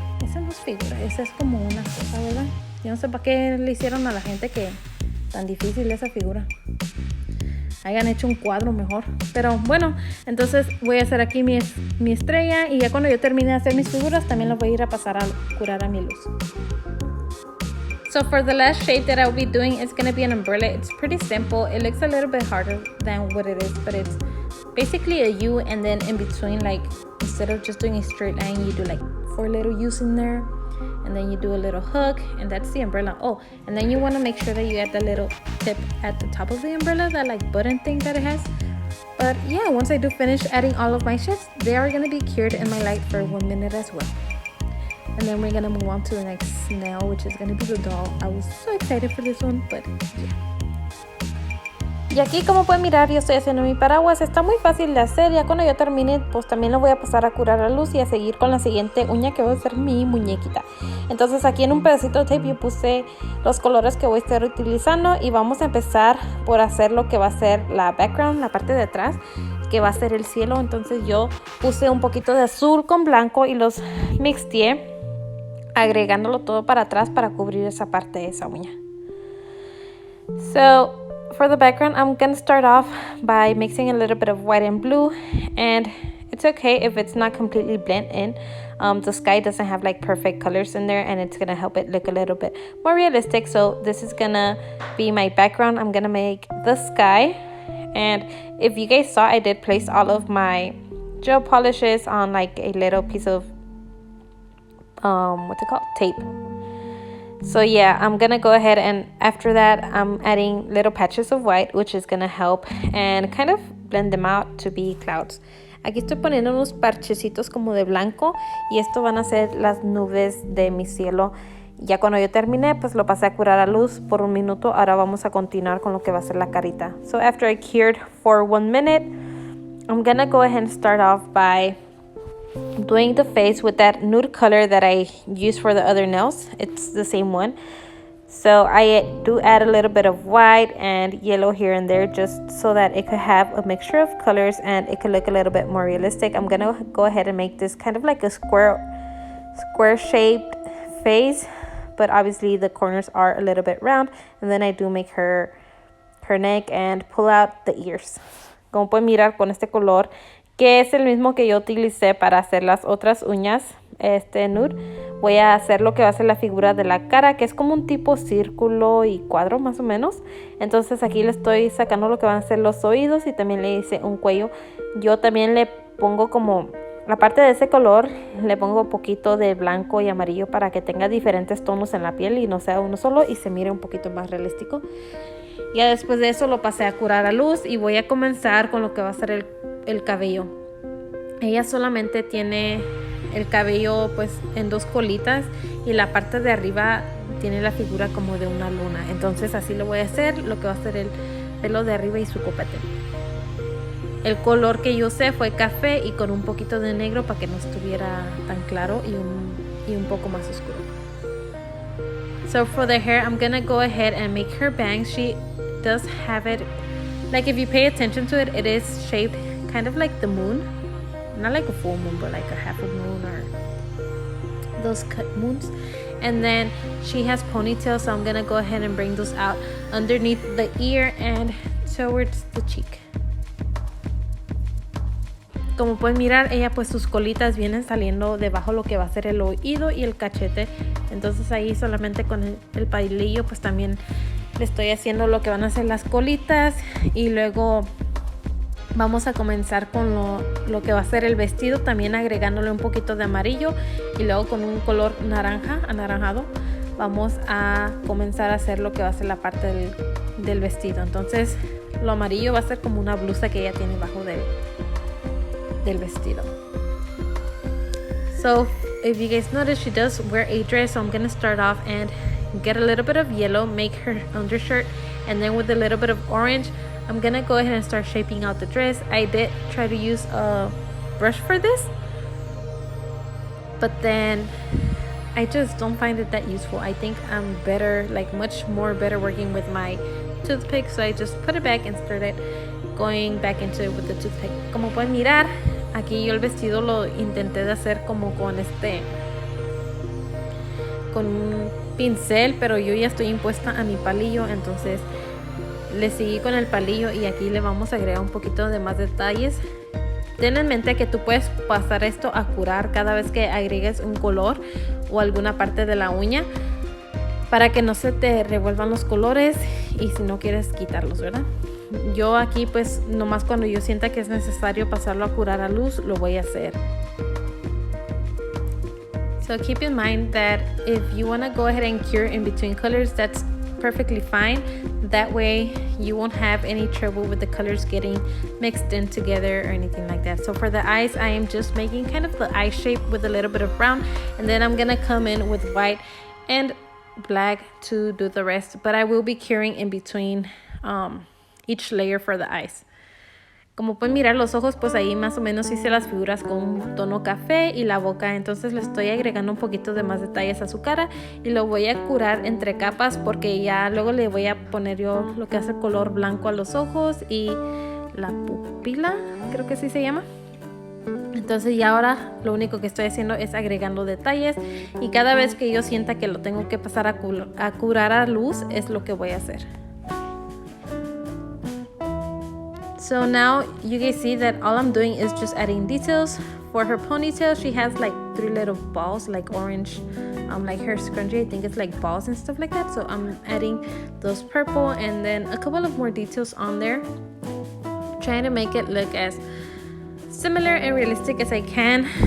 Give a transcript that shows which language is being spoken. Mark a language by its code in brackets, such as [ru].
[es] Esa no es figura, esa es como una cosa, ¿verdad? Yo no sé para qué le hicieron a la gente que tan difícil esa figura. Hayan hecho un cuadro mejor. Pero bueno, entonces voy a hacer aquí mi estrella, y ya cuando yo termine de hacer mis figuras también las voy a ir a pasar a curar a mi luz. [en] So for the last shape that I'll be doing, it's going to be an umbrella. It's pretty simple. It looks a little bit harder than what it is, but it's basically a U, and then in between, like, instead of just doing a straight line, you do like 4 little U's in there, and then you do a little hook, and that's the umbrella. Oh, and then you want to make sure that you add the little tip at the top of the umbrella, that like button thing that it has. But yeah, once I do finish adding all of my shapes, they are going to be cured in my light for 1 minute as well. And then we're gonna move on to the next snail, which is gonna be the doll. I was so excited for this one, but yeah. [es] Y aquí, como pueden mirar, yo estoy haciendo mi paraguas. Está muy fácil de hacer. Ya cuando yo termine, pues también lo voy a pasar a curar a luz y a seguir con la siguiente uña, que va a ser mi muñequita. Entonces aquí en un pedacito de tape yo puse los colores que voy a estar utilizando, y vamos a empezar por hacer lo que va a ser la background, la parte de atrás, que va a ser el cielo. Entonces yo puse un poquito de azul con blanco y los mixteé, agregándolo todo para atrás para cubrir esa parte de esa uña. [en] So for the background, I'm going to start off by mixing a little bit of white and blue, and it's okay if it's not completely blend in. The sky doesn't have like perfect colors in there, and it's going to help it look a little bit more realistic. So this is going to be my background. I'm going to make the sky, and if you guys saw, I did place all of my gel polishes on like a little piece of what's it called, tape. So yeah, I'm gonna go ahead, and after that I'm adding little patches of white, which is gonna help and kind of blend them out to be clouds. [es] Aquí estoy poniendo unos parchecitos como de blanco, y esto van a ser las nubes de mi cielo. Ya cuando yo terminé, pues lo pasé a curar a luz por 1 minuto. Ahora vamos a continuar con lo que va a ser la carita. [en] So after I cured for 1 minute, I'm gonna go ahead and start off by doing the face with that nude color that I used for the other nails. It's the same one. So I do add a little bit of white and yellow here and there just so that it could have a mixture of colors and it could look a little bit more realistic. I'm gonna go ahead and make this kind of like a square shaped face, but obviously the corners are a little bit round. And then I do make her neck and pull out the ears. [es] Como pueden mirar, con este color, que es el mismo que yo utilicé para hacer las otras uñas, este nude, voy a hacer lo que va a ser la figura de la cara, que es como un tipo círculo y cuadro más o menos. Entonces aquí le estoy sacando lo que van a ser los oídos y también le hice un cuello. Yo también le pongo como, aparte de ese color, le pongo un poquito de blanco y amarillo para que tenga diferentes tonos en la piel y no sea uno solo y se mire un poquito más realístico. Ya después de eso lo pasé a curar a luz y voy a comenzar con lo que va a ser el cabello. Ella solamente tiene el cabello pues en dos colitas y la parte de arriba tiene la figura como de una luna. Entonces así lo voy a hacer, lo que va a ser el pelo de arriba y su copete. El color que yo usé fue café y con un poquito de negro para que no estuviera tan claro y un poco más oscuro. [en] So for the hair, I'm gonna go ahead and make her bangs. She does have it, like if you pay attention to it, it is shaped kind of like the moon. Not like a full moon, but like a half a moon or those cut moons. And then she has ponytails, so I'm gonna go ahead and bring those out underneath the ear and towards the cheek. [es] Como pueden mirar, ella pues sus colitas vienen saliendo debajo lo que va a ser el oído y el cachete. Entonces ahí solamente con el palillo pues también le estoy haciendo lo que van a ser las colitas. Y luego vamos a comenzar con lo que va a ser el vestido, también agregándole un poquito de amarillo y luego con un color naranja, anaranjado, vamos a comenzar a hacer lo que va a ser la parte del vestido. Entonces lo amarillo va a ser como una blusa que ella tiene bajo del vestido. [en] So if you guys notice, she does wear a dress, so I'm gonna start off and get a little bit of yellow, make her undershirt, and then with a little bit of orange I'm gonna go ahead and start shaping out the dress. I did try to use a brush for this, but then I just don't find it that useful. I think I'm better, like much more better working with my toothpick, so I just put it back and started going back into it with the toothpick. [es] Como pueden mirar, aquí yo el vestido lo intenté de hacer como con un pincel, pero yo ya estoy impuesta a mi palillo, entonces le seguí con el palillo y aquí le vamos a agregar un poquito de más detalles. Ten en mente que tú puedes pasar esto a curar cada vez que agregues un color o alguna parte de la uña para que no se te revuelvan los colores y si no quieres quitarlos, ¿verdad? Yo aquí pues nomás cuando yo sienta que es necesario pasarlo a curar a luz lo voy a hacer. [en] So keep in mind that if you want to go ahead and cure in between colors, that's perfectly fine. That way you won't have any trouble with the colors getting mixed in together or anything like that. So for the eyes, I am just making kind of the eye shape with a little bit of brown, and then I'm gonna come in with white and black to do the rest, but I will be curing in between each layer for the eyes. [es] Como pueden mirar los ojos, pues ahí más o menos hice las figuras con un tono café y la boca, entonces le estoy agregando un poquito de más detalles a su cara y lo voy a curar entre capas porque ya luego le voy a poner yo lo que hace color blanco a los ojos y la pupila, creo que así se llama. Entonces ya ahora lo único que estoy haciendo es agregando detalles y cada vez que yo sienta que lo tengo que pasar a curar a luz es lo que voy a hacer. [en] So now you guys see that all I'm doing is just adding details. For her ponytail, she has like 3 little balls, like orange, like her scrunchie, I think it's like balls and stuff like that. So I'm adding those purple and then a couple of more details on there, trying to make it look as similar and realistic as I can.